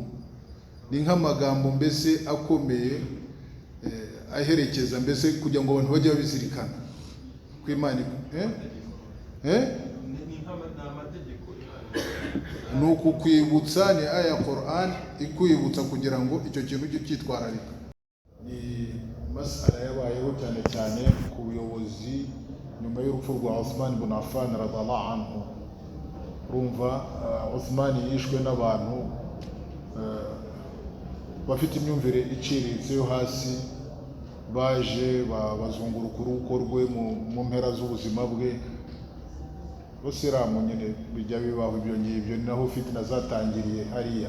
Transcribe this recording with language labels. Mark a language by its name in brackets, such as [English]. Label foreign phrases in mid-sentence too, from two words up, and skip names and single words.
[Kinyarwanda] Ni nk'amagambo mbese akomeye aherekeza mbese kugira ngo abantu bajye babizirikana ko Imana ni ukukwibutsa. Ni aya Qur'an ikwibutsa kugira ngo icyo kintu ujye cyitwararika. Ni masala yabayeho cyane cyane ku buyobozi nyuma y'urupfu rwa Uthman ibn Affan [Arabic] رضي الله عنه. [Kinyarwanda] Urumva Uthman yishwe n'abantu bafite imyumvire iciriritse yo hasi, baje bazunguruka urugo rwe mu mpera z'ubuzima bwe. Abasilamu nyine bijya bibaho ibyo ngibyo, ni naho fitina zatangiriye hariya.